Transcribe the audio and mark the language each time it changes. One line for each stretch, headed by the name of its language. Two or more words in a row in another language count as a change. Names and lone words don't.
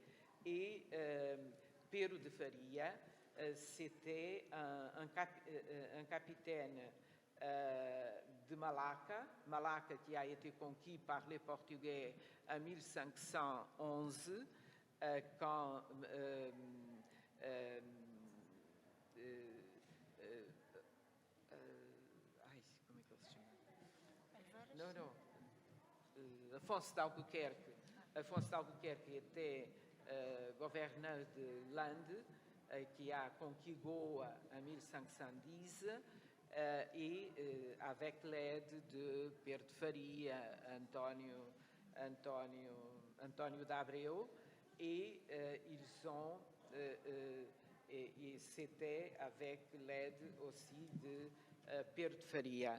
French: Et Pedro de Faria, c'était un capitaine de Malacca qui a été conquis par les Portugais en 1511, quand
Portuguese: como é que ele se chama?
French: Não. Afonso de Albuquerque était gouverneur de l'Inde, qui a conquis Goa en 1510, et avec l'aide de Pedro de Faria, António de Abreu, et et c'était avec l'aide aussi de Pedro de Faria.